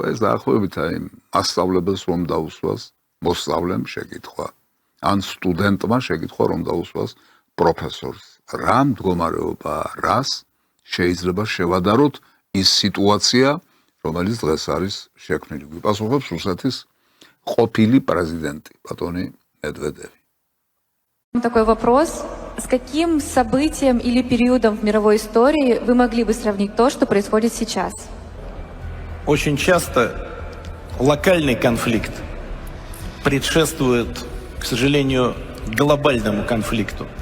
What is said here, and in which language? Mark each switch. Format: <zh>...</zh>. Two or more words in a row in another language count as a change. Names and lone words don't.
<ka>ეს დაახლოებით აი მასწავლებელს რომ დაუსვას მოსწავლემ შეკითხვა, ან სტუდენტმა შეკითხვა რომ დაუსვას პროფესორს. რა მდგომარეობაა, რას შეიძლება შევადაროთ ის სიტუაცია, რომელიც დღეს არის შექმნილი. გვიპასუხებს რუსეთის ყოფილი პრეზიდენტი ბატონი Медведеви.</ka> <ru>Такой вопрос. С каким событием или периодом в мировой истории вы могли бы сравнить то, что происходит сейчас? Очень часто локальный конфликт предшествует, к сожалению, глобальному конфликту.</ru>